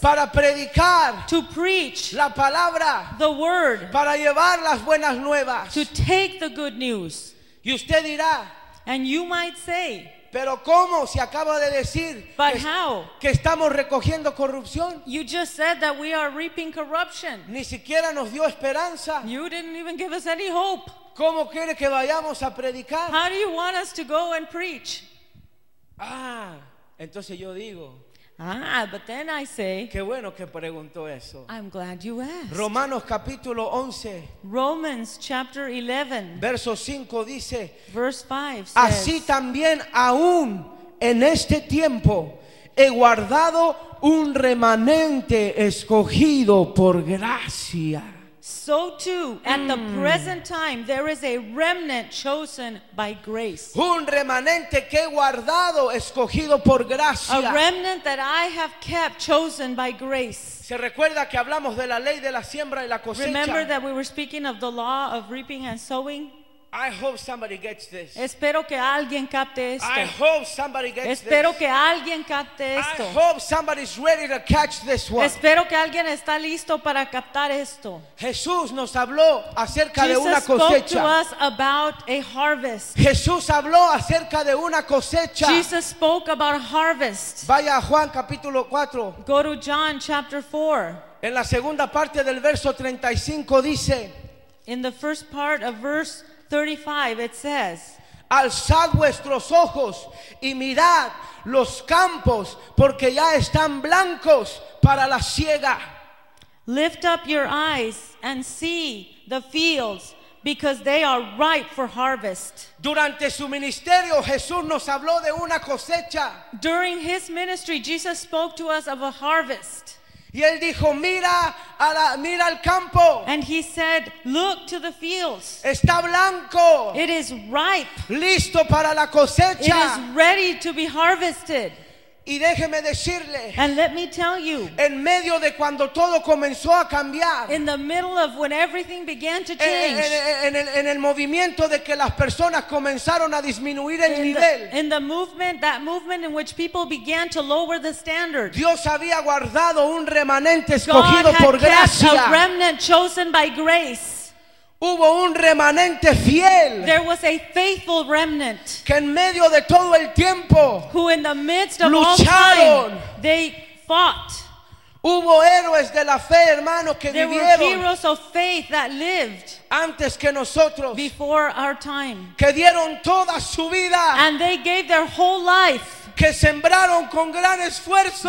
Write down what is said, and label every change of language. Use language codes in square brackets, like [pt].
[es] Para predicar. [en] To preach. [es] La palabra. [en] The word. [es] Para llevar las buenas nuevas. [en] To take the good news. [es] Y usted dirá. [en] And you might say. [es] Pero cómo si acaba de decir que estamos recogiendo corrupción. [en] You just said that we are reaping corruption. [es] Ni siquiera nos dio esperanza. [en] You didn't even give us any hope. [es] ¿Cómo quiere que vayamos a predicar? [en] How do you want us to go and preach? [es] Ah, entonces yo digo. [en] Ah, but then I say. [es] Qué bueno que preguntó eso. [en] I'm glad you asked. [es] Romanos capítulo 11. [en] Romans chapter 11. [es] Verso 5 dice. [en] Verse 5 says. [es] Así también aún en este tiempo he guardado un remanente escogido por gracia. [en] So too, at the present time, there is a remnant chosen by grace. [es] Un remanente que he guardado, escogido por gracia. [en] A remnant that I have kept, chosen by grace. [es] Se recuerda que hablamos de la ley de la siembra y la cosecha. [en] Remember that we were speaking of the law of reaping and sowing. I hope somebody gets this. [es] Espero que alguien capte esto. [en] I hope somebody gets [es] espero [en] this. [es] Que alguien capte esto. [en] I hope somebody's ready to catch this one. [es] Espero que alguien está listo para captar esto. Jesús nos habló acerca [en] Jesus [es] de una cosecha. [en] Spoke to us about a harvest. [es] Jesús habló acerca de una cosecha. [en] Jesus spoke about a harvest. [es] Vaya a Juan capítulo 4. [en] Go to John chapter 4. [es] En la segunda parte del verso 35 dice. [en] In the first part of verse 35 it says, [es] alzad vuestros ojos y mirad los campos, porque ya están blancos para la siega. [en] Lift up your eyes and see the fields, because they are ripe for harvest. [es] Durante su ministerio, Jesús nos habló de una cosecha. [en] During his ministry, Jesus spoke to us of a harvest. [es] Y él dijo, mira a la, mira al campo. [en] And he said, look to the fields. [es] Está blanco. [en] It is ripe. [es] Listo para la cosecha. [en] It is ready to be harvested. [es] Y déjeme decirle, [en] and let me tell you, [es] en medio de cuando todo comenzó a cambiar, [en] in the middle of when everything began to change, [es] en el movimiento de que las personas comenzaron a disminuir el nivel, [en] in the movement, that movement in which people began to lower the standard, [es] Dios había guardado un remanente escogido por gracia. [en] God had kept a remnant chosen by grace. [es] Hubo un remanente fiel. [en] There was a faithful remnant. [es] Que en medio de todo el tiempo. [en] Who in the midst of [es] lucharon. [en] All time, they fought. [es] Hubo héroes de la fe, hermanos, que [en] there [es] vivieron. [en] There were heroes of faith that lived. [es] Antes que nosotros. [en] Before our time. [es] Que dieron toda su vida. [en] And they gave their whole life. [es] Que sembraron con gran esfuerzo.